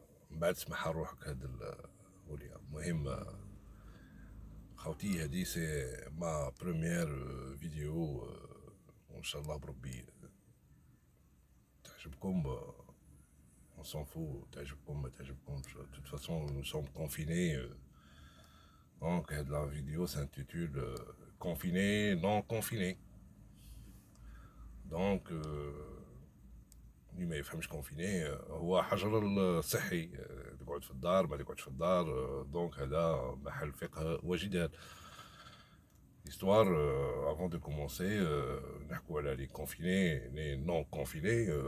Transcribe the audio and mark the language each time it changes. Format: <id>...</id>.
<ar>من بعد سمح روحك هاد ولي المهم. خوتي هادي سي ما بروميير فيديو. وان شاء الله بربي تعجبكم.</ar> <fr>on s'en fout</fr> <ar>تعجبكم ما تعجبكمش</ar> <fr>de toute façon nous sommes confinés. Donc هاد la vidéo s'intitule confiné non confiné.</fr> <ar>Donc اللي ما يفهمش كونفيني هو حجر الصحي. تقعد في الدار ما تقعدش في الدار. دونك هذا محل فقه وجدال.</ar> <fr>Histoire, avant de commencer,</fr> <ar>نحكو على</ar> <fr>لي كونفيني لي نون كونفيني.</fr>